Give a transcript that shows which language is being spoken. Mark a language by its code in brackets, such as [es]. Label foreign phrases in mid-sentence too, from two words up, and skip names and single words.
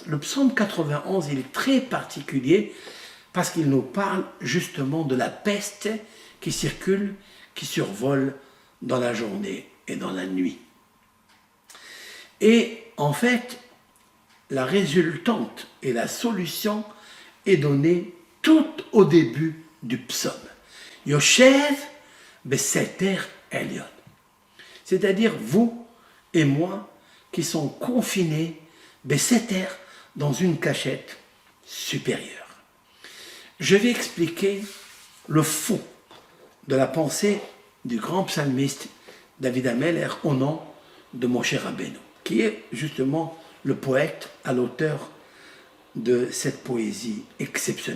[fr] Le psaume 91, il est très particulier parce qu'il nous parle justement de la peste qui circule, qui survole dans la journée et dans la nuit. Et en fait, la résultante et la solution est donnée tout au début du psaume. [he] Yoshev beseter elyon. [fr] C'est-à-dire vous et moi qui sont confinés beseter dans une cachette supérieure. Je vais expliquer le fond de la pensée du grand psalmiste David Ameller au nom de Moshe Rabbeinu, qui est justement le poète à l'auteur de cette poésie exceptionnelle.